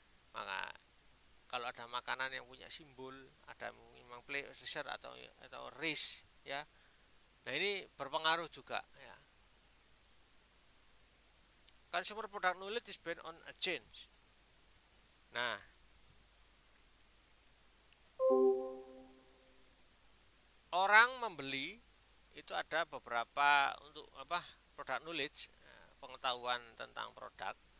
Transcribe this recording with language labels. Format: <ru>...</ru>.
<id>Maka kalau ada makanan yang punya simbol, ada memang pleasure atau risk ya. Nah, ini berpengaruh juga ya.</id> <en>Consumer product knowledge is based on a change.</en> <id>Nah, orang membeli itu ada beberapa untuk product knowledge, pengetahuan tentang produk.</id>